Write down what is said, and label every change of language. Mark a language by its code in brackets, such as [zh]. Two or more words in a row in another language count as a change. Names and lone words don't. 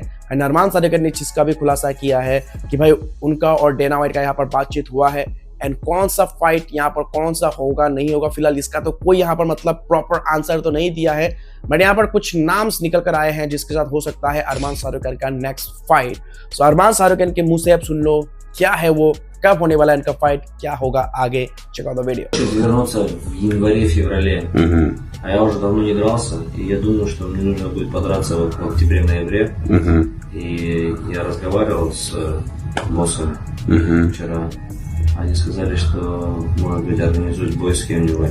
[hi] एंड अरमान शाहरुख ने चीज का भी खुलासा किया है कि भाई उनका और डेना वाइट का यहाँ पर बातचीत हुआ है एंड कौन सा फाइट यहाँ पर कौन सा होगा नहीं होगा फिलहाल इसका तो कोई यहाँ पर मतलब [en] proper answer [hi] तो नहीं दिया है, बट यहाँ पर कुछ नाम्स निकल कर आए हैं जिसके साथ हो सकता है अरमान शाहरुख का [en] next fight. [hi] सो अरमान शाहरुख के मुंह से अब सुन लो क्या है वो, कब होने वाला है इनका फाइट, क्या होगा आगे, [en] check out the video. [ru] Вернуться в январе-феврале, а я уже давно не дрался, и я думаю, что мне нужно будет подраться вот в октябре-ноябре. И я разговаривал с боссами вчера. Они сказали, что, может быть, организуют бой с кем-нибудь.